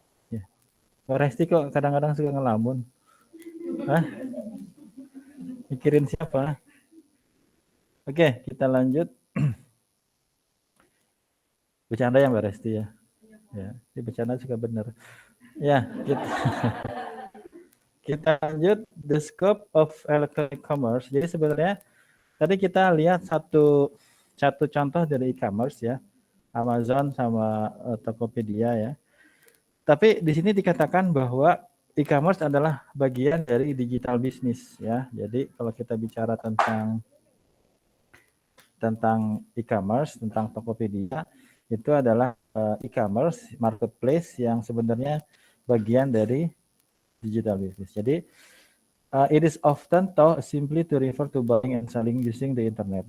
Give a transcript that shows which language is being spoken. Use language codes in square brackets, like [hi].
[id] Ya. Mbak Resti kok kadang-kadang suka ngelamun. Hah? Mikirin siapa? Oke, kita lanjut. Bercanda ya Mbak Resti ya. Ya, ini bercanda juga benar. Ya, kita lanjut [en] the scope of electronic commerce. [id] Jadi sebenarnya tadi kita lihat satu contoh dari e-commerce ya, Amazon sama Tokopedia ya. Tapi di sini dikatakan bahwa e-commerce adalah bagian dari digital business ya. Jadi kalau kita bicara tentang e-commerce, tentang Tokopedia, itu adalah e-commerce marketplace yang sebenarnya bagian dari digital business. Jadi [en] it is often thought simply to refer to buying and selling using the internet.